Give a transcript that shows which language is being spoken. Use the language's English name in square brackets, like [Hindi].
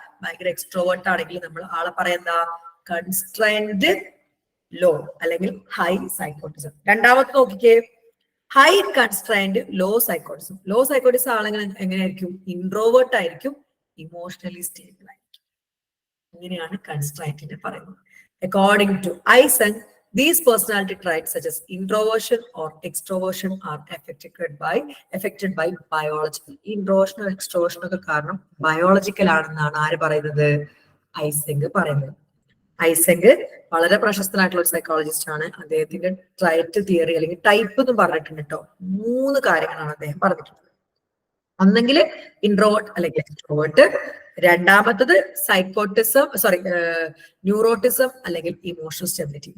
[Malayalam] ഭയങ്കര എക്സ്ട്രോവേർട്ട് ആണെങ്കിൽ നമ്മൾ ആളെ പറയുന്ന കൺസ്ട്രൈൻഡ് ലോ അല്ലെങ്കിൽ ഹൈ സൈക്കോട്ടിസം. രണ്ടാമത്തെ നോക്കിക്കേ, high constrained law psychoticism. Law psychoticism ആളുകൾ എങ്ങനെയായിരിക്കും? ഇൻട്രോവേർട്ട് ആയിരിക്കും, ഇമോഷണലി സ്റ്റേബിൾ ആയിരിക്കും. ഇങ്ങനെയാണ് കൺസ്ട്രൈൻറ്റിനെ പറയുന്നത്. [English] According to Eysenck, these personality traits such as introversion or extroversion are affected by biological. [Malayalam] Introversion or extroversion ഒക്കെ കാരണം ബയോളജിക്കൽ ആണെന്നാണ് ആര് പറയുന്നത്? ഐസെങ്ക് പറയുന്നത്. ഐസെങ്ക് വളരെ പ്രശസ്തനായിട്ടുള്ള ഒരു സൈക്കോളജിസ്റ്റ് ആണ്. അദ്ദേഹത്തിന്റെ ട്രൈറ്റ് തിയറി അല്ലെങ്കിൽ ടൈപ്പ് എന്ന് പറഞ്ഞിട്ടുണ്ട് കേട്ടോ. 3 കാര്യങ്ങളാണ് അദ്ദേഹം പറഞ്ഞിട്ടുള്ളത്. ഒന്നെങ്കിൽ ഇൻട്രോവേർട്ട് അല്ലെങ്കിൽ എക്സ്ട്രോവേർട്ട്, രണ്ടാമത്തത് സൈക്കോട്ടിസം ന്യൂറോട്ടിസം അല്ലെങ്കിൽ ഇമോഷണൽ സ്റ്റെബിലിറ്റി.